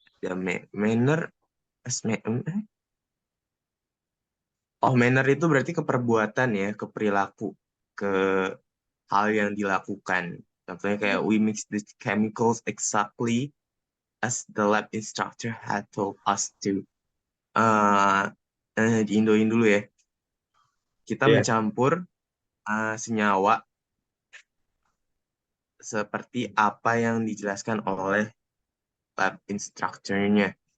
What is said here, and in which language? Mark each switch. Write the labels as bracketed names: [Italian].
[Indonesian] Ya, manner manner itu berarti ke perbuatan ya, ke perilaku, ke hal yang dilakukan. Contohnya kayak [English] we mix the chemicals exactly as the lab instructor had told us to. [Indonesian] Diindoin dulu ya. Kita Iya. mencampur senyawa seperti apa yang dijelaskan oleh lab instructor-nya.